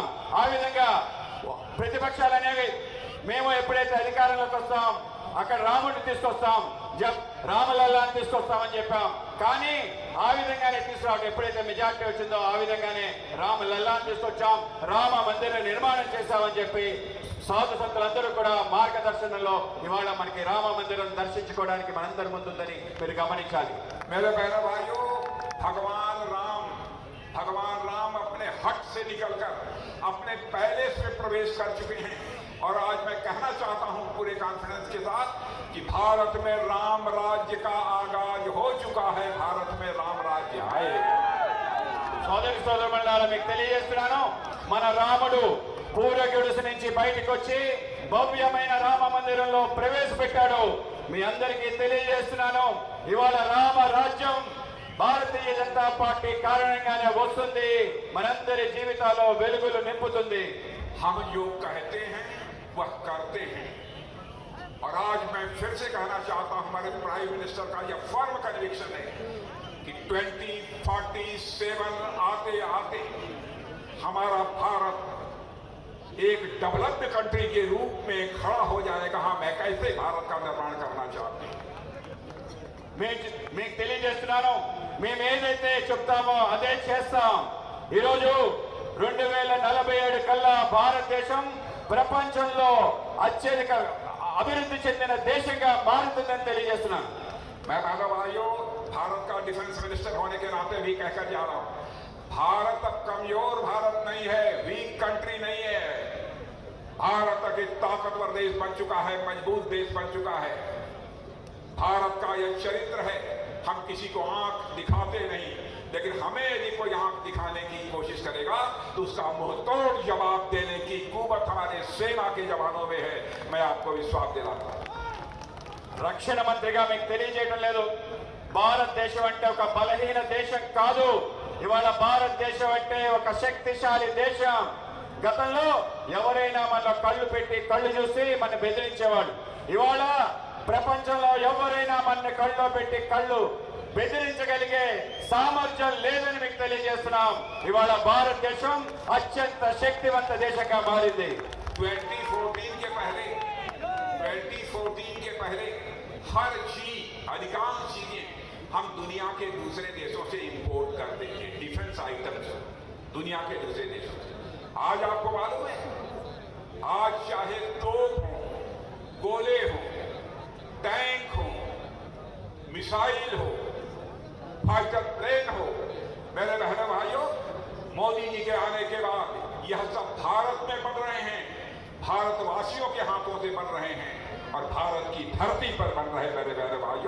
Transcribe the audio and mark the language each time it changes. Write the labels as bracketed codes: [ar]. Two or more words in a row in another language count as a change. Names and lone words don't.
[te] ఆ విధంగా ప్రతిపక్షాలు అనేవి మేము ఎప్పుడైతే అధికారంలోకి వస్తాం అక్కడ రాముడిని తీసుకొస్తాం, రామలల్లాని తీసుకొస్తామని చెప్పాం. కానీ ఆ విధంగానే తీసుకురావడం, ఎప్పుడైతే మెజార్టీ వచ్చిందో ఆ విధంగానే రామలల్లాని తీసుకొచ్చాం, రామ మందిర నిర్మాణం చేశామని చెప్పి సాధు సంతులందరూ కూడా మార్గదర్శనంలో ఇవాళ మనకి రామ మందిరం దర్శించుకోవడానికి మనందరి ముందుందని మీరు గమనించాలి. [hi] मेरे बहनों भाइयों, भगवान राम अपने हट से निकलकर अपने पैलेस में प्रवेश कर चुके हैं। और आज मैं कहना चाहता हूं पूरे कॉन्फिडेंस के साथ कि भारत में राम राज्य का आगाज हो चुका है, भारत में राम राज्य आएगा। [te] సోదరి సోదరులారా మీకు తెలియజేస్తున్నాను, మన రాముడు పూర్వ గుడిసె నుంచి బయటకు వచ్చి భవ్యమైన రామ మందిరంలో ప్రవేశపెట్టాడు. మీ అందరికీ తెలియజేస్తున్నాను, ఇవాళ రామ రాజ్యం భారతీయ జనతా పార్టీ కారణంగానే వస్తుంది, మనందరి జీవితాల్లో వెలుగులు నింపుతుంది. [hi] हम जो कहते हैं वह करते हैं। और आज मैं फिर से कहना चाहता हूं, हमारे [en] Prime Minister [hi] का यह [en] firm conviction [hi] है कि 2047 आते आते हमारा भारत एक [en] developed country [hi] के रूप में खड़ा हो जाएगा। हाँ, मैं कैसे भारत का निर्माण करना चाहती हूं। [te] మీకు తెలియజేస్తున్నాను, మేము ఏదైతే చెప్తామో అదే చేస్తాం. ఈరోజు 2047 కల్లా భారతదేశం ప్రపంచంలో అత్యధిక అభివృద్ధి చెందిన దేశంగా మారుతుందని తెలియజేస్తున్నాను. [hi] मैं माधव भाइयों, भारत का [en] defence minister [hi] होने के नाते भी कहकर जा रहा हूं, भारत अब कमजोर भारत नहीं है, [en] weak country [hi] नहीं है। भारत एक ताकतवर देश बन चुका है, मजबूत देश बन चुका है। भारत का यह चरित्र है, हम किसी को आंख दिखाते नहीं, लेकिन हमें यदि कोई आंख दिखाने की कोशिश करेगा तो उसका मुंहतोड़ जवाब देने की कुवत हमारे सेना के जवानों में है। मैं आपको विश्वास दिलाता हूं। [te] రక్షణ మంత్రిగా మీకు తెలియజేయడం లేదు, భారతదేశం అంటే ఒక బలహీన దేశం కాదు. ఇవాళ భారతదేశం అంటే ఒక శక్తిశాలి దేశం. గతంలో ఎవరైనా మన కళ్ళు పెట్టి కళ్ళు చూసి మన బెదిరించేవాడు. ఇవాళ ప్రపంచంలో ఎవరైనా మన కళ్ళలో పెట్టి కళ్ళు బెదిరించగలిగే సామర్థ్యం లేదని మీకు తెలియజేస్తున్నాం. ఇవాళ భారతదేశం అత్యంత శక్తివంత దేశంగా మారింది. [hi] 2014 के पहले हर चीज, अधिकांश चीजें हम दुनिया के दूसरे देशों से इंपोर्ट करते थे, [en] defence items [hi] दुनिया के दूसरे देशों से। आज आपको मालूम है, आज चाहे तोप हो, गोले हो, टैंक हो, मिसाइल हो, [en] fighter plane [hi] हो, मेरे बहनों भाइयों, मोदी जी के आने के बाद यह सब भारत में बन रहे हैं, भारतवासियों के हाथों से बन रहे हैं और भारत की धरती पर बन रहे मेरे बहनों भाइयों।